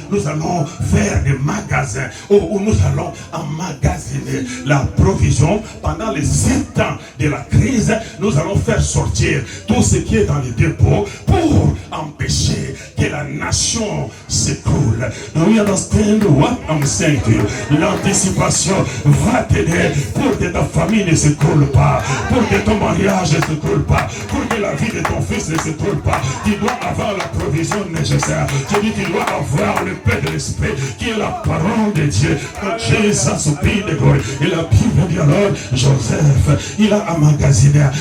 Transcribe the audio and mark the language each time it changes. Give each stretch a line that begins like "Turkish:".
French: Nous allons faire des magasins où nous allons emmagasiner la provision. Pendant les 7 ans de la crise, nous allons faire sortir tout ce qui est dans les dépôts pour empêcher que la nation s'écroule.
English: Now we understand what I'm saying to you.
French: L'anticipation va t'aider pour que ta famille ne s'écroule pas, pour que ton mariage ne s'écroule pas, pour que la vie de ton fils ne s'écroule pas. Tu dois avoir la provision nécessaire. Je dis tu dois avoir le paix de l'esprit qui est la parole de Dieu. Jésus au pays de gloire. Et la Bible dit alors, Joseph, il a emmagasiné.